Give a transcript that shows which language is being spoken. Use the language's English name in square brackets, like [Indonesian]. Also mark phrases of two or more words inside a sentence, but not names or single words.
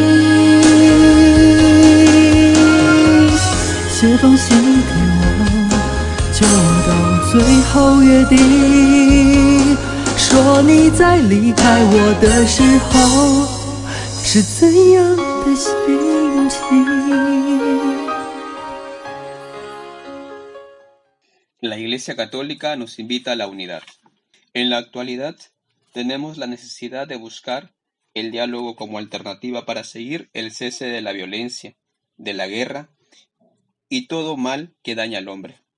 [Chinese] 写封信给我，就到最后约定，说你在离开我的时候是怎样的心情。 [Spanish] La Iglesia Católica nos invita a la unidad. En la actualidad, tenemos la necesidad de buscar el diálogo como alternativa para seguir el cese de la violencia, de la guerra y todo mal que daña al hombre.